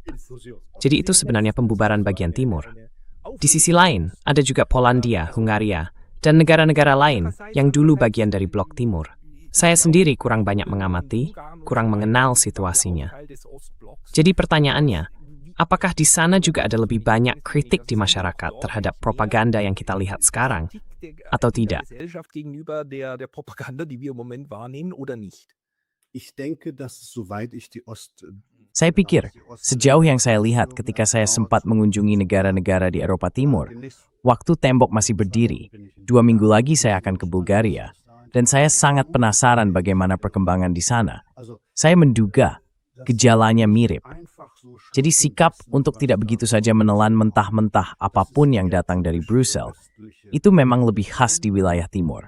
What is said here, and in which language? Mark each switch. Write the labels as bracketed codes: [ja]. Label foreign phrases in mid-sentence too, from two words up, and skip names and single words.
[id] Jadi itu sebenarnya pembubaran bagian timur. Di sisi lain, ada juga Polandia, Hungaria, dan negara-negara lain yang dulu bagian dari blok timur. Saya sendiri kurang banyak mengamati, kurang mengenal situasinya. Jadi pertanyaannya, apakah di sana juga ada lebih banyak kritik di masyarakat terhadap propaganda yang kita lihat sekarang, atau tidak? [de] Gegenüber der Propaganda, die wir im Moment wahrnehmen, oder nicht? Ich denke, dass soweit ich die [id] Saya pikir, sejauh yang saya lihat ketika saya sempat mengunjungi negara-negara di Eropa Timur, waktu tembok masih berdiri, 2 minggu lagi saya akan ke Bulgaria, dan saya sangat penasaran bagaimana perkembangan di sana. Saya menduga gejalanya mirip. Jadi sikap untuk tidak begitu saja menelan mentah-mentah apapun yang datang dari Brussel, itu memang lebih khas di wilayah timur.